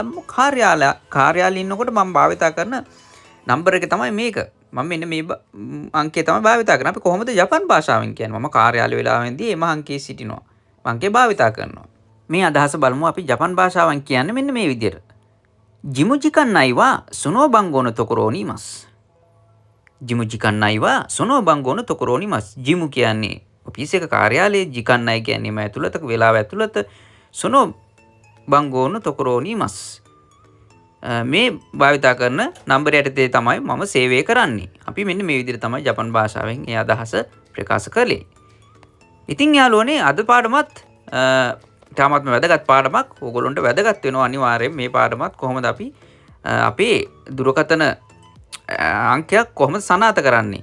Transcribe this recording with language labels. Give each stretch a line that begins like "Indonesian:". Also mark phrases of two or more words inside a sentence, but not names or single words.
Sinhala: නැත්නම් කාර්යාලයේ ඉන්නකොට මම භාවිතා කරන නම්බර එක තමයි මේක. මම මෙන්න මේ අංකය තමයි භාවිතා කරන්නේ. අපි කොහොමද ජපන් භාෂාවෙන් කියන්නේ? මම කාර්යාලය වෙලාවෙන්දී එම අංකයේ සිටිනවා. අංකය භාවිතා කරනවා. මේ අදහස බලමු අපි ජපන් භාෂාවෙන් කියන්නේ මෙන්න මේ විදිහට.
Japanese: 事務 時間内は この 番号のところにいます. 事務 時間内は この 番号のところにいます.
Sinhala: ජිමු කියන්නේ ඔෆිස් එක කාර්යාලයේ,
Japanese: 時間内
Sinhala: කියන්නේ මේ ඇතුළත වෙලාව ඇතුළත,
Japanese: この 番号のところにいます.
Sinhala: මේ භාවිතා කරන නම්බරය යටතේ තමයි මම සේවය කරන්නේ. අපි මෙන්න මේ විදිහට තමයි ජපන් භාෂාවෙන් ඒ අදහස ප්‍රකාශ කළේ. ඉතින් යාළුවනේ අද පාඩමත් තාමත්ම වැදගත් පාඩමක්. ඕගොල්ලන්ට වැදගත් වෙනවා අනිවාර්යයෙන් මේ පාඩමත්. කොහොමද අපි අපේ දුරකථන අංකයක් කොහොමද සනාථ කරන්නේ?